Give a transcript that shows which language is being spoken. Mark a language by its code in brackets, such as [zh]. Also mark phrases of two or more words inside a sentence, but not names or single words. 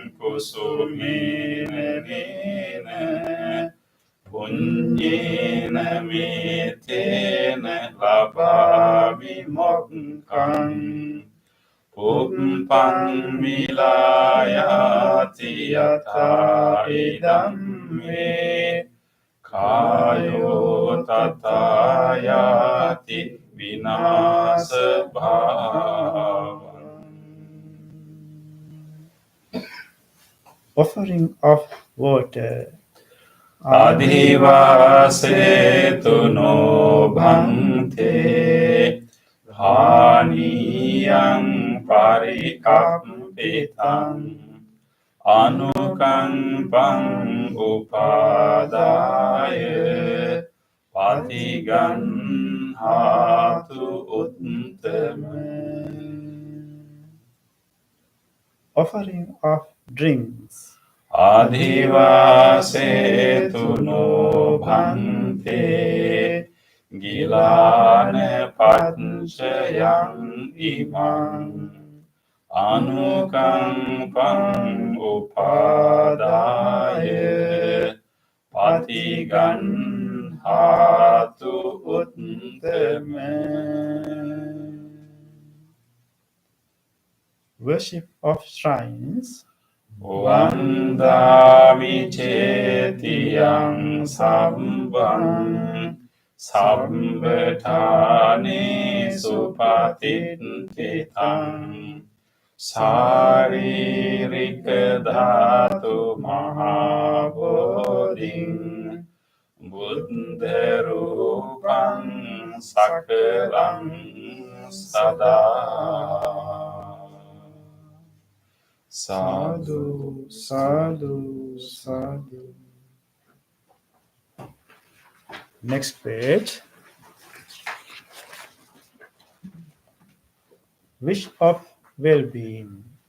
[pi] kusumena nena punyena mitena labami mokkang pumpang milayati yata idam me kayo tatayati vinasa bhavam. [en] Offering of water. [pi] Adhivasetu no bhante Haniyang parikampitang Anukampang upadaya Patigan hatu uttama. [en] Offering of drinks. [pi] Adhivasetu no bhante Gilana panchayang imang Anukampang upadaya Patigan hatu uttama. [en] Worship of shrines. [pi] Vandami cetiyang sambang Sambetani supatititang Saririka dhatu mahabodhing Buddha rupang sakalang sada. Sadhu, sadhu, sadhu. [en] Next page. Wish of well-being.